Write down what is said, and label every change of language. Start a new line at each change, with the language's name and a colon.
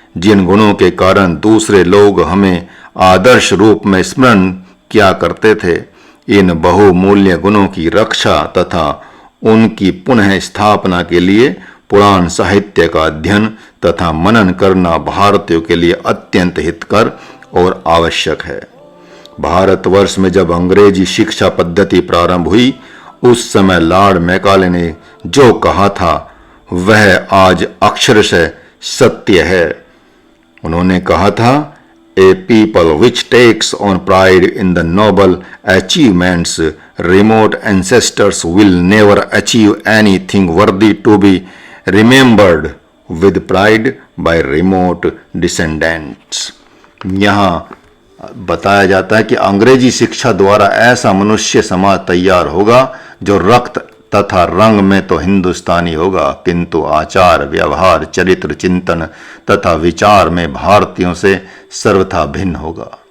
Hindi: जिन गुणों के कारण दूसरे लोग हमें आदर्श रूप में स्मरण किया करते थे, इन बहुमूल्य गुणों की रक्षा तथा उनकी पुनः स्थापना के लिए पुराण साहित्य का अध्ययन तथा मनन करना भारतीयों के लिए अत्यंत हितकर और आवश्यक है। भारतवर्ष में जब अंग्रेजी शिक्षा पद्धति प्रारंभ हुई उस समय लॉर्ड मैकाले ने जो कहा था वह आज अक्षरशः सत्य है। उन्होंने कहा था,
English: A people which takes on pride in the noble achievements remote ancestors will never achieve anything worthy to be remembered with pride by remote descendants।
Hindi: यहाँ बताया जाता है कि अंग्रेजी शिक्षा द्वारा ऐसा मनुष्य समाज तैयार होगा जो रक्त तथा रंग में तो हिंदुस्तानी होगा किंतु आचार, व्यवहार, चरित्र, चिंतन तथा विचार में भारतीयों से सर्वथा भिन्न होगा।